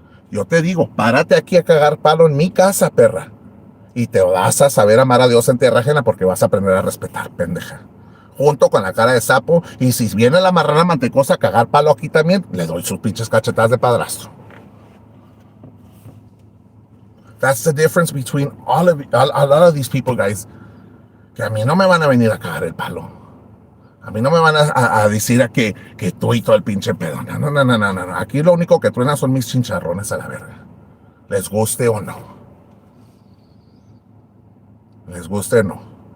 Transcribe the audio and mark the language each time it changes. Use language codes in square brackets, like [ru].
[es] Yo te digo, párate aquí a cagar palo en mi casa, perra. Y te vas a saber amar a Dios en tierra ajena, porque vas a aprender a respetar, pendeja. Junto con la cara de sapo, y si viene la marrana mantecosa a cagar palo aquí también, le doy sus pinches cachetadas de padrastro. [en] That's the difference between a lot of these people, guys. [es] Que a mí no me van a venir a cagar el palo. A mí no me van a decir que tú y todo el pinche pedo. No. Aquí lo único que truena son mis chincharrones a la verga. Les guste o no. Les guste o no.